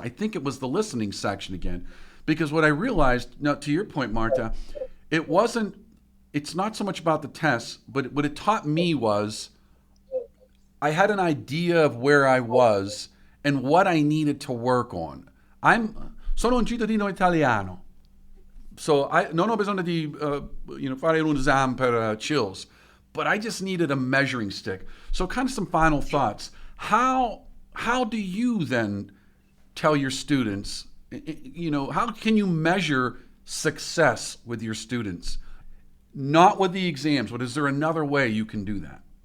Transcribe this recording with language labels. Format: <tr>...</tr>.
<en>I think it was the listening section again, because what I realized, now to your point, Marta, it's not so much about the tests, but what it taught me was I had an idea of where I was and what I needed to work on.</en> <it>Sono un cittadino italiano.</it> <en>So I</en> <it>non ho bisogno di fare un esame per chills,</it> <en>but I just needed a measuring stick. So kind of some final thoughts. How do you then tell your students, how can you measure success with your students? Not with the exams, but is there another way you can do that?</en>